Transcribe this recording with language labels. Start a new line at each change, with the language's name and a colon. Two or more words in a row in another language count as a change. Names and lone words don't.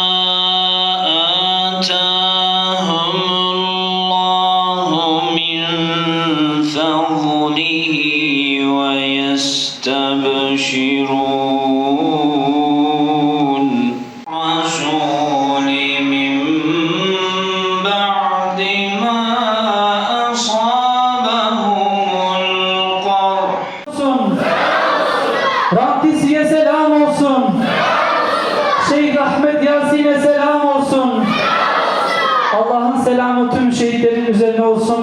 Arabic: آتاهم الله من فضله ويستبشرون رسول من بعد ما
Turkish: Rabbisi'ye selam olsun. Şeyh Ahmet Yasin'e selam olsun. Allah'ın selamı tüm şehitlerin üzerine olsun.